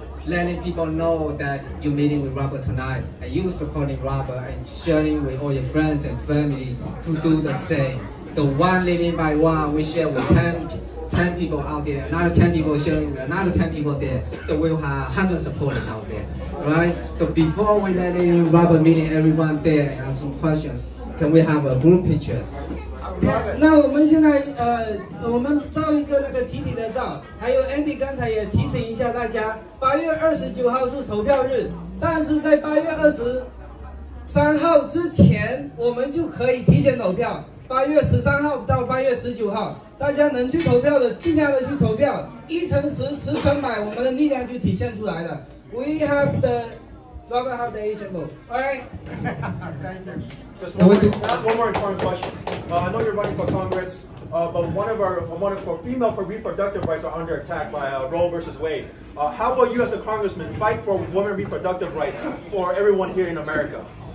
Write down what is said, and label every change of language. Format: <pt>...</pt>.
<en>Letting people know that you're meeting with Robert tonight, and you supporting Robert and sharing with all your friends and family to do the same. So one leading by one, we share with 10 people out there, another 10 people sharing with another 10 people there. So we'll have 100 supporters out there, right? So before we letting Robert meeting everyone there and ask some questions, can we have a group pictures?</en> <zh>Yes, 那我们现在我们照一个那个集体的照，还有 Andy 刚才也提醒一下大家，8月29号是投票日，但是在8月23号之前，我们就可以提前投票。 8月13号到8月19号，大家能去投票的尽量的去投票，1乘10，10乘100，我们的力量就体现出来了。</zh> <en>We have the Robert have the Asian vote. All right. Thank you. Just one more important question. I know you're running for Congress, but one of our female reproductive rights are under attack by Roe versus Wade. How will you, as a congressman, fight for women reproductive rights for everyone here in America?</en>